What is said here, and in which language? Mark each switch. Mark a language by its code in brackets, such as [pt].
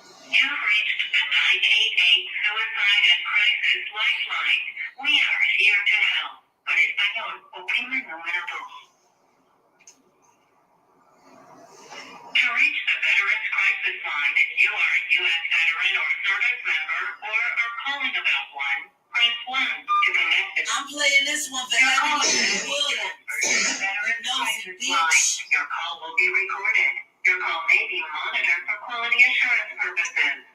[en] You've reached the 988 Suicide and Crisis Lifeline. We are here to help. [es] Para español, oprime el número 2. [en] To reach the Veterans Crisis Line, if you are a U.S. veteran or service member or are calling about one, press 1 to connect it. I'm playing this one, Veteran Williams. Veteran Crisis Line. Your call will be recorded. Your call may be monitored for quality assurance purposes.